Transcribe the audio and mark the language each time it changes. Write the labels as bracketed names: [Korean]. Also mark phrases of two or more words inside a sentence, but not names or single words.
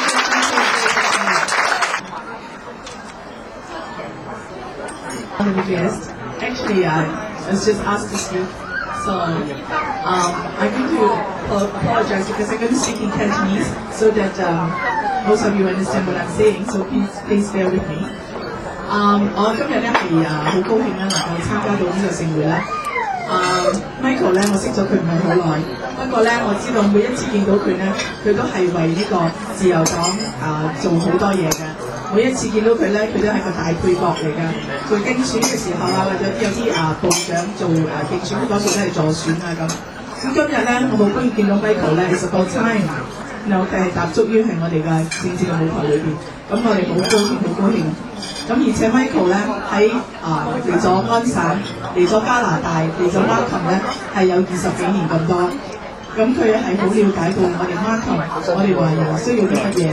[English] guest. Actually, I was just asked to speak, so I'm going to apologize because I'm going to speak in Cantonese so that most of you understand what I'm saying. So please bear with me. [Cantonese] 我今日咧係好高興啦，能夠參加到呢個盛會啦。Michael 咧，我識咗佢唔係好耐，不過咧我知道每一次見到佢咧，佢都係為呢個自由黨做好多嘢嘅。每一次見到佢咧，佢都係個大配角嚟㗎。做競選嘅時候啊，或者有啲部長做競選多數都係助選啊咁。咁今日咧，我好高興見到 Michael 咧 ， [English] it's about time。 [Cantonese] 然後佢係踏足於係我哋嘅政治嘅舞台裏邊，咁我哋好高興，好高興。咁而且 Michael 咧喺嚟咗安省，嚟咗加拿大，嚟咗 Markham 咧係有20幾年咁多。咁佢係好了解到我哋 Markham，我哋華人需要啲乜嘢。